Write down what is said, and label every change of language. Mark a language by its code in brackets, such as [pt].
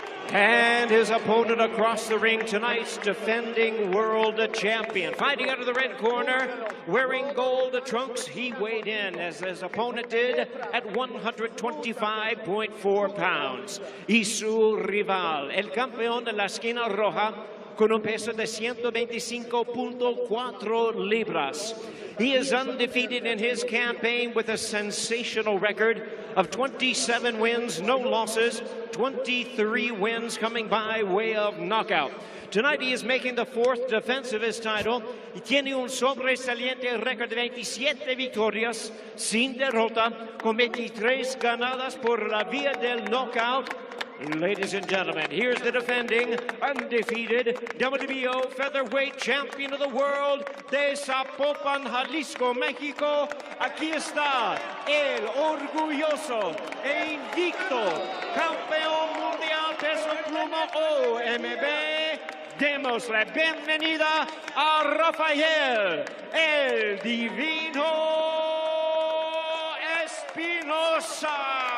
[en] And his opponent across the ring, tonight's defending world champion. Fighting out of the red corner, wearing gold trunks, he weighed in, as his opponent did, at 125.4 pounds. [es] Y su rival, el campeón de la esquina roja, con un peso de 125.4 libras. [en] He is undefeated in his campaign with a sensational record of 27 wins, no losses, 23 wins coming by way of knockout. Tonight he is making the 4th defense of his title. [es] Y tiene un sobresaliente récord de 27 victorias sin derrota, con 23 ganadas por la vía del knockout. [en] Ladies and gentlemen, here's the defending, undefeated WBO featherweight champion of the world de Zapopan, Jalisco, México. [es] Aquí está el orgulloso e invicto campeón mundial peso pluma OMB. Demos la bienvenida a Rafael, el divino Espinoza.